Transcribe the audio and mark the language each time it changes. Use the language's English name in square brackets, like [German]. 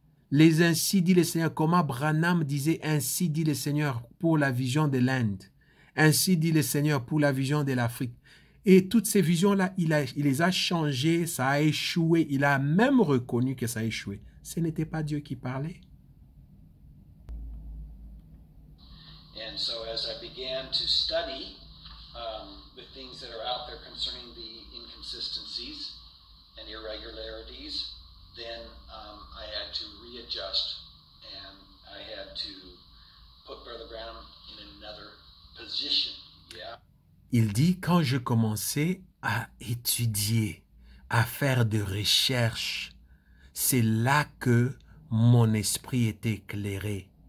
[French] Les ainsi dit le Seigneur, comment Branham disait ainsi dit le Seigneur pour la vision de l'Inde, ainsi dit le Seigneur pour la vision de l'Afrique. Et toutes ces visions-là, il les a changées, ça a échoué, il a même reconnu que ça a échoué. Ce n'était pas Dieu qui parlait. [English] And so as I began to study the things that are out there concerning the inconsistencies and irregularities, then I had to readjust and I had to put Brother Branham in another position. Yeah. [French] Il dit, quand je commençais à étudier, à faire de recherches, c'est là que mon esprit était éclairé.